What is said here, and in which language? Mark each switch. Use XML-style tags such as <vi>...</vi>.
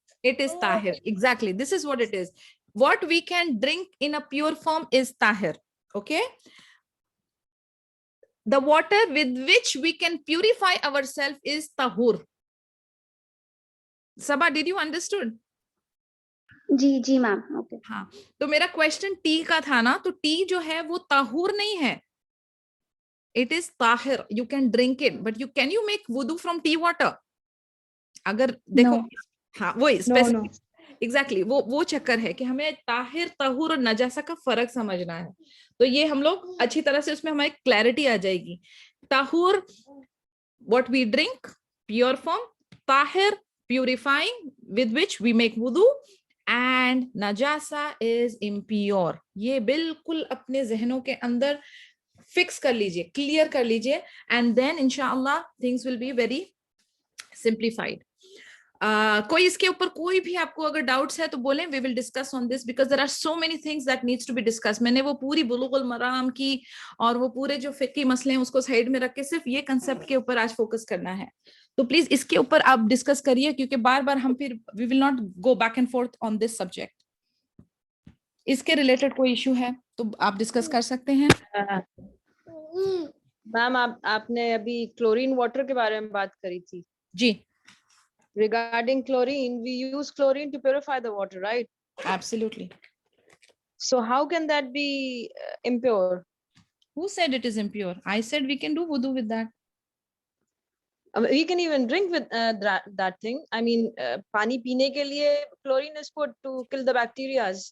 <en>It is tahir. Exactly. This is what it is. What we can drink in a pure form is tahir. Okay. The water with which we can purify ourselves is tahur. Sabha, did you understood?</en> <hi>Ji ma'am. Okay. हाँ, तो मेरा question T का था ना, तो T जो है वो ताहुर नहीं है.</hi> <en>It is tahir. You can drink it, but can you make wudu from tea water?</en> <hi>अगर देखो, हाँ वही specific. Exactly, वो चक्कर है कि हमें ताहिर, ताहुर और नजासा का फर्क समझना है. तो ये हम लोग अच्छी तरह से उसमें हमारी क्लैरिटी आ जाएगी.</hi> <en>ताहुर, what we drink, pure form. Tahir, purifying, with which we make wudu. And najasa is impure.</en> <hi>ये बिल्कुल अपने जहनों के अंदर फिक्स कर लीजिए, क्लियर कर लीजिए,</hi> <en>and then inshallah things will be very simplified.</en> <hi>कोई इसके ऊपर कोई भी आपको अगर डाउट्स है तो बोलें.</hi> <en>We will discuss on this because there are so many things that needs to be discussed.</en> <hi>मैंने वो पूरी बुलुगुल मराम की और वो पूरे जो फिक्की मसले हैं उसको साइड में रख के सिर्फ ये कंसेप्ट के ऊपर आज फोकस करना है. तो प्लीज इसके ऊपर आप डिस्कस करिए, क्योंकि बार बार हम फिर</hi> <en>we will not go back and forth on this subject.</en> <hi>इसके रिलेटेड कोई इशू है तो आप डिस्कस कर सकते हैं. मैम आपने अभी क्लोरीन वाटर के बारे में बात करी थी. जी.</hi> <en>Regarding chlorine, we use chlorine to purify the water, right? Absolutely. So how can that be impure? Who said it is impure? I said we can do wudu with that. We can even drink with that thing. I mean,</en> <hi>pani peene ke liye</hi> <en>chlorine is put to kill the bacteria.</en>